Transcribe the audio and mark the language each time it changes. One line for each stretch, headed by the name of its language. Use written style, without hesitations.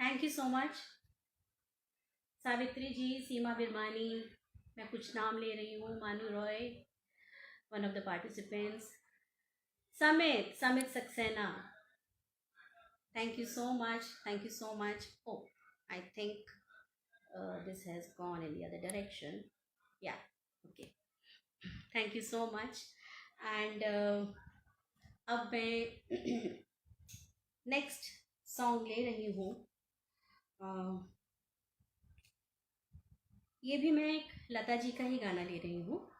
English: so much Savitri ji, Seema Birmani,
Hindi: मैं कुछ नाम ले रही हूँ,
English: Manu Roy, one of the participants, Samit Saxena, thank you so much. Oh, I think this has gone in the other direction. Yeah, okay. Thank you so much.
Hindi: And अब मैं next song ले रही हूँ. ये भी मैं एक लता जी का ही गाना ले रही हूँ.